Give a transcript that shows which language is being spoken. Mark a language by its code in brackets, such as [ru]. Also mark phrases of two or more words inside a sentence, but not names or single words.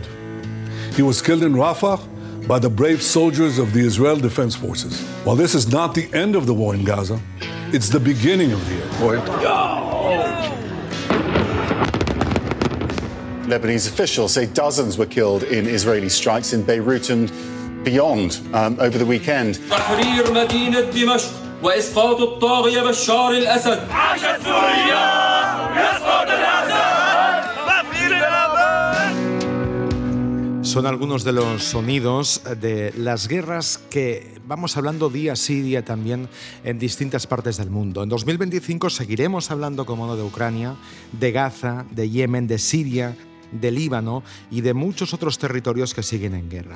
[en] He was killed in Rafah by the brave soldiers of the Israel Defense Forces. While this is not the end of the war in Gaza, it's the beginning of the end. Lebanese officials say dozens were killed in Israeli strikes in Beirut and beyond over the weekend. [ar] تحرير مدينة دمشق وإسقاط الطاغية بشار الأسد. عاش سوريا يسقط الأسد. [es] Son algunos de los sonidos de las guerras que vamos hablando día sí, día también en distintas partes del mundo. En 2025 seguiremos hablando, como no, de Ucrania, de Gaza, de Yemen, de Siria, de Líbano y de muchos otros territorios que siguen en guerra.